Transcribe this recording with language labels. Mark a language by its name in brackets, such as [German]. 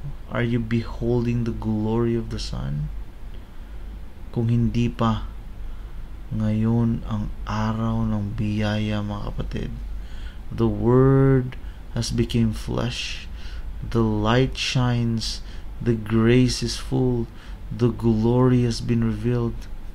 [English] Are you beholding the glory of the Son? [Filipino] Kung hindi pa, ngayon ang araw ng biyaya, mga kapatid. [English] The Word has become flesh. The light shines. The grace is full. The glory has been revealed.